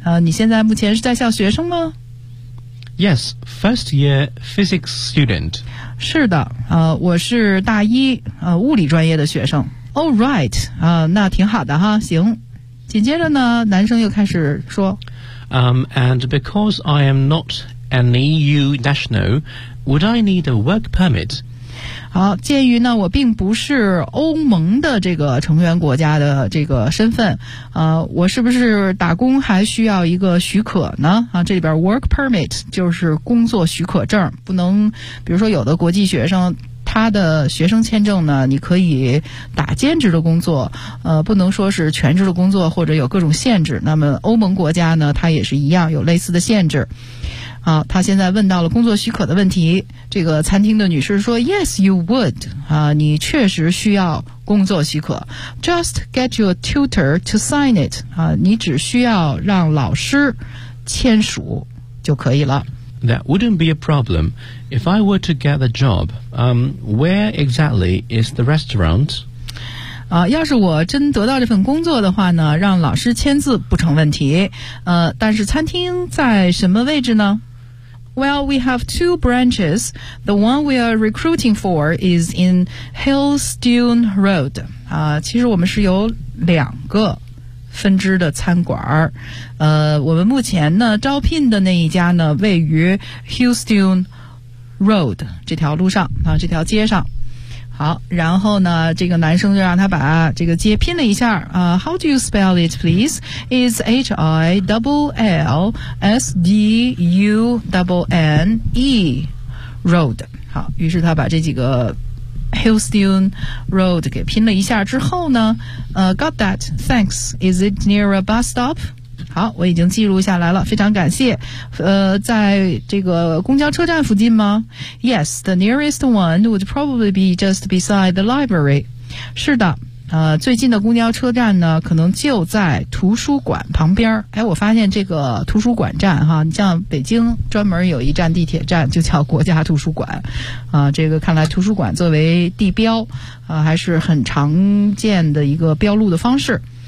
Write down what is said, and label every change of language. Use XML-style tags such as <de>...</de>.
<zh>你现在目前是在校学生吗？</zh> <en>Yes, first year physics student.</en> <zh>是的，我是大一，物理专业的学生。</zh> <en>All right,</en> <zh>那挺好的哈，行。紧接着呢，男生又开始说。</zh> <en>And because I am not an EU national, would I need a work permit?</en> <zh>好，鉴于呢我并不是欧盟的这个成员国家的这个身份，我是不是打工还需要一个许可呢？啊，这里边 work permit 就是工作许可证，不能，比如说有的国际学生他的学生签证呢，你可以打兼职的工作，不能说是全职的工作或者有各种限制。那么欧盟国家呢，它也是一样有类似的限制。好，他现在问到了工作许可的问题。这个餐厅的女士说 ：</zh> <en>“Yes, you would.</en> <zh>啊，你确实需要工作许可。</zh> <en>Just get your tutor to sign it.</en> <zh>啊，你只需要让老师签署就可以了。</zh> <en>That wouldn't be a problem if I were to get the job. Where exactly is the restaurant?</en> <zh>啊，要是我真得到这份工作的话呢，让老师签字不成问题。但是餐厅在什么位置呢？”</zh> <en>Well, we have two branches. The one we are recruiting for is in Hillstone Road.</en> <zh>其实我们是有两个分支的餐馆。我们目前呢招聘的那一家呢位于 Hillstone Road 这条路上啊，这条街上。好，然后呢这个男生就让他把这个街拼了一下。</zh> <en>How do you spell it, please? It's Hillstone Road.</en> <zh>好，于是他把这几个 Hillstone Road 给拼了一下之后呢，</zh> <en>got that, thanks. Is it near a bus stop?</en> <zh>好，我已经记录下来了，非常感谢。在这个公交车站附近吗？</zh> <en>Yes, the nearest one would probably be just beside the library.</en> <zh>是的，最近的公交车站呢可能就在图书馆旁边。哎，我发现这个图书馆站哈，你像北京专门有一站地铁站就叫国家图书馆。这个看来图书馆作为地标还是很常见的一个标路的方式。</zh>